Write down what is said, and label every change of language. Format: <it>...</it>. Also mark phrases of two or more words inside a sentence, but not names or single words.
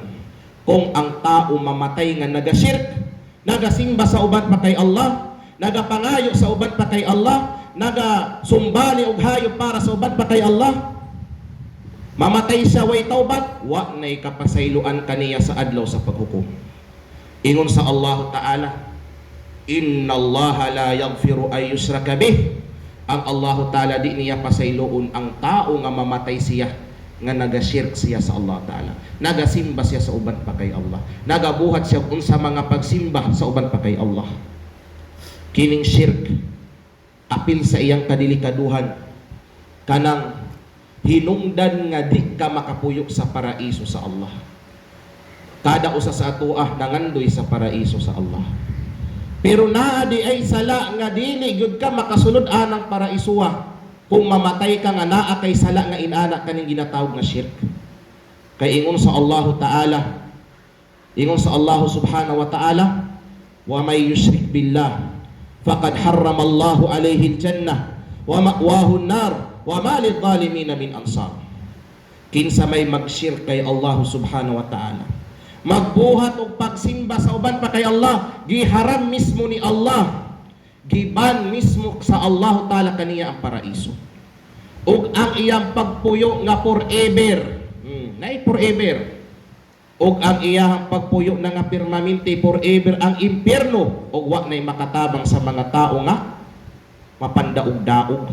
<ceb>Kung ang tao mamatay nga nagashirk, nagasimba sa uban pa kay Allah, nagapangayo sa uban pa kay Allah, nagasumbali og hayop para sa uban pa kay Allah, mamatay siya way taubat, wa nay kapasayloan kaniya sa adlaw sa paghukom. Ingon sa Allah Ta'ala,</ceb> <ar>إن الله لا يغفر أن يشرك به.</ar> <ceb>Ang Allah Ta'ala di niya pasayloon ang tao nga mamatay siya nga nagashirk siya sa Allah Ta'ala, nagasimba siya sa uban pa kay Allah, nagabuhat siya unsa mga pagsimba sa uban pa kay Allah. Kining shirk apil sa iyang kadilikaduhan, kanang hinungdan nga di ka makapuyo sa paraiso sa Allah. Kada usa sa atoa nangandoy sa paraiso sa Allah, pero naa di ay sala nga dili gyud ka makasulod anang paraisuwa kung mamatay ka nga naa kay sala nga inana kaning ginatawag nga shirk. Kay ingon sa Allah Ta'ala, ingon sa Allah</ceb> <ar>سبحانه وتعالى، ومن يشرك بالله فقد حرم الله عليه الجنة ومأواه النار وما للظالمين من أنصار.</ar> <ceb>Kinsa may magshirk kay Allah</ceb> <ar>سبحانه وتعالى,</ar> <ceb>magbuhat og pagsimba sa uban pa kay Allah, giharam mismo ni Allah, giban mismo sa Allah Ta'ala kaniya ang paraiso. Ug ang iyang pagpuyo nga forever, nay forever. Ug ang iyang pagpuyo na nga permanente forever ang impierno, ug wa nay makatabang sa mga tao nga mapandaog-daog.</ceb>